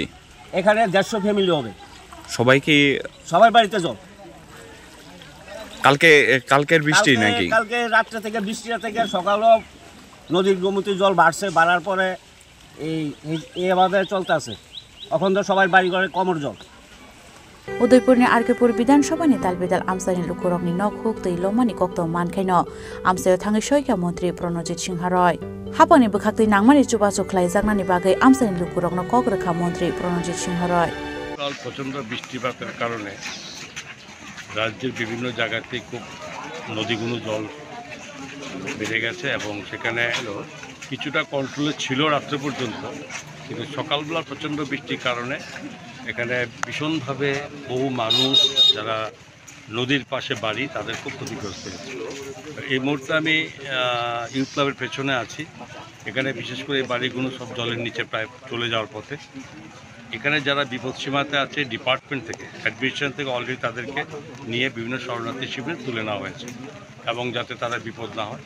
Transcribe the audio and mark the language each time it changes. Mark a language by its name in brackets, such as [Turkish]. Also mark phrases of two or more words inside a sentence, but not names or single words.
[Bangla] এখানে 150 ফ্যামিলি হবে সবার বাড়িতে জল কালকের বৃষ্টি নাকি কালকে রাত্রে থেকে বৃষ্টিটা থেকে সকালও নদীর গোমতী জল বাড়ার পরে এইভাবে চলতে আছে এখন তো সবাই বাড়ি ঘরে কমর জল [Kok Borok] Udaipurni Arkepur Bidanshabani Talbidal amsani lukurokni nokhuk tei lomani kokto mankhaino amsayo thangi soika mantri Pranojit Singha Roy hapani bukhaktei nangmani chubachok khlaijaknani bagai amsani lukurokno kokrekha mantri Pranojit Singha Roy [Bangla] কাল প্রচণ্ড বৃষ্টিপাতের কারণে রাজ্যের বিভিন্ন জায়গাতে খুব নদীগুলো জল বেড়ে গেছে এবং সেখানে কিছুটা কন্ট্রোলে ছিল রাত্রে পর্যন্ত কিন্তু সকালবেলা প্রচণ্ড বৃষ্টির কারণে এখানে ভীষণভাবে বহু মানুষ যারা নদীর পাশে বাড়ি তাদের খুব ক্ষতিগ্রস্ত হয়েছে এই মুহূর্তে আমি [English] youth club [Bangla] পেছনে আছি এখানে বিশেষ করে বাড়িগুলো সব জলের নিচে প্রায় চলে যাওয়ার পথে এখানে যারা বিপদ সীমাতে আছে ডিপার্টমেন্ট থেকে অ্যাডমিনিস্ট্রেশন থেকে অলরেডি তাদেরকে নিয়ে বিভিন্ন শরণার্থী শিবিরে তুলে নেওয়া হয়েছে এবং যাতে তারা বিপদ না হয়।